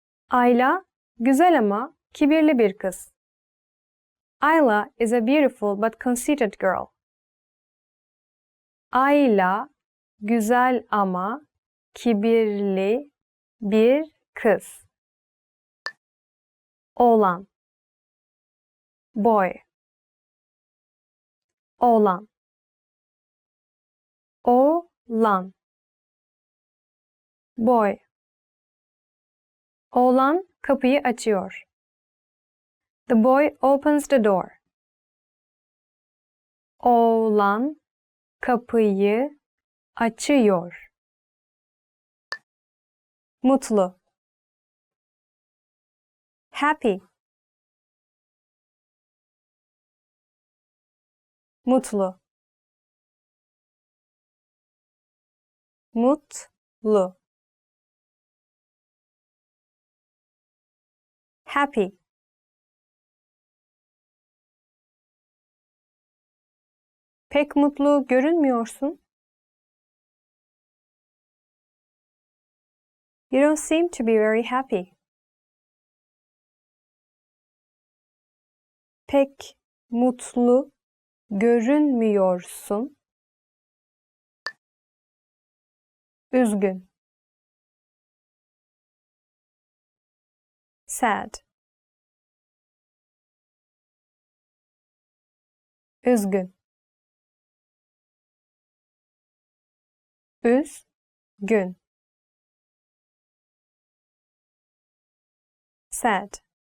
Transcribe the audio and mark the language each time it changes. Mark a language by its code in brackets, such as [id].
[tr] Ayla güzel ama kibirli bir kız. [en] Ayla is a beautiful but conceited girl. [tr] Ayla güzel ama kibirli bir kız. Oğlan, boy, oğlan, oğlan, boy. Oğlan kapıyı açıyor. [en] The boy opens the door. [tr] Oğlan kapıyı açıyor. Mutlu, happy, mutlu, mutlu, happy. Pek mutlu görünmüyorsun. [en] You don't seem to be very happy. [tr] Pek mutlu görünmüyorsun. Üzgün, sad, üzgün, üzgün, sad.